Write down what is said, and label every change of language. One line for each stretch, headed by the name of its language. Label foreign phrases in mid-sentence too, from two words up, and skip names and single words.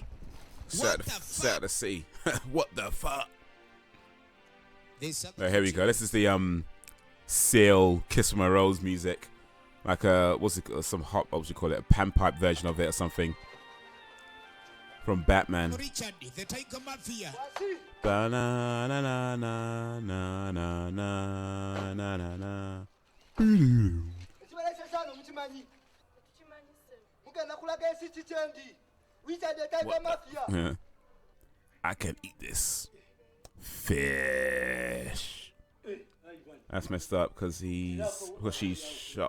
English: Set at the sea. What the fuck? Oh, here we go. This is the Seal Kiss My Rose music. Like what's it called? Some hot, what would you call it? A panpipe version of it or something. From Batman. Richard, the Tiger Mafia. Ba na na na na na na na na na na. Yeah. I can eat this fish. That's messed up because she's shot.